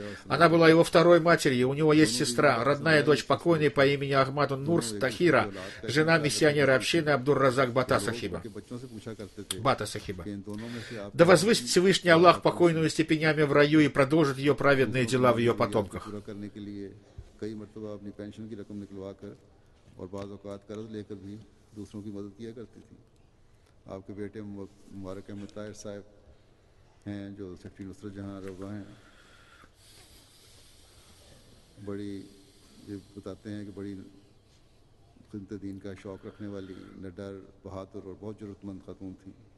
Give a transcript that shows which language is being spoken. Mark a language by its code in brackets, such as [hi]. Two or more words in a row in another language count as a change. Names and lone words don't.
[ru] Она была его второй матерью, у него есть сестра, родная дочь покойной по имени Ахмаду Нурс Тахира, жена миссионера общины Абдур-Разак Бата Сахиба. Да возвысит Всевышний Аллах покойную степенями в раю и продолжит ее праведные дела в ее потомках. [ur] آپ کے بیٹے مبارک احمد طاہر صاحب ہیں جو سیکرٹری نصرت جہاں روا ہیں، بڑی یہ بتاتے ہیں کہ بڑی خدمت دین کا شوق رکھنے والی، نڈر، بہادر اور بہت ضرورت مند خاتون تھی.